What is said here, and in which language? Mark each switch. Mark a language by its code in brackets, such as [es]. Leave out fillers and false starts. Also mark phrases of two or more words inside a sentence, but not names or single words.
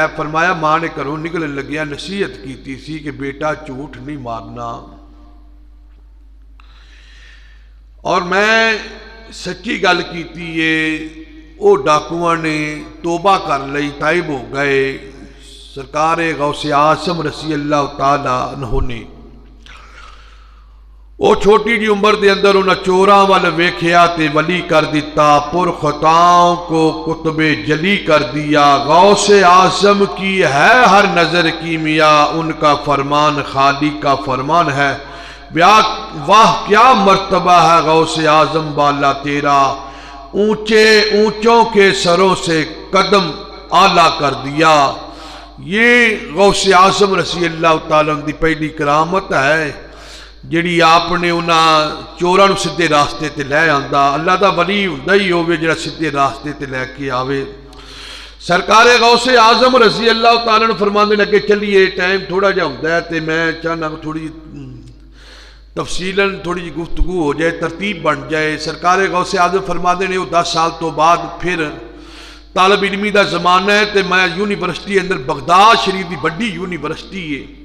[pa] فرمایا ماں نے گھروں نکلن لگیا نصیحت کیتی سی کہ بیٹا جھوٹ نہیں مارنا، اور میں سچی گل کیتی ہے۔ او ڈاکواں نے توبہ کر لئی، تائب ہو گئے۔ سرکار غوث اعظم [ar] رضی اللہ تعالیٰ عنہ [pa] نے او چھوٹی جی عمر دے اندر انہاں چوراں وال ویکھیا تے ولی کر دیتا، [ur] پر خطاؤں کو قطب جلی کر دیا۔ غوث اعظم کی ہے ہر نظر کیمیا، ان کا فرمان خالق کا فرمان ہے۔ واہ کیا مرتبہ ہے غوث اعظم بالا تیرا، اونچے اونچوں کے سروں سے قدم اعلیٰ کر دیا۔ [pa] یہ غوث اعظم [ar] رضی اللہ تعالیٰ عنہ [pa] دی پہلی کرامت ہے جڑی آپ نے انہاں چوراں نو سدھے راستے تے لے آندا۔ اللہ دا ولی ہوندا ہی ہوے جڑا سدھے راستے تے لے کے آوے۔ سرکار غوث اعظم [ar] رضی اللہ تعالیٰ عنہ [pa] فرماندے نے کہ چلیے ٹائم تھوڑا جا ہوندا ہے تے میں چاہنا تھوڑی تفصیلاً تھوڑی جی گفتگو ہو جائے، ترتیب بن جائے۔ سرکار غوث اعظم فرماندے نے وہ 10 سال تو بعد پھر طالب علمی دا زمانہ ہے تے میں یونیورسٹی اندر بغداد شریف دی بڑی یونیورسٹی ہے،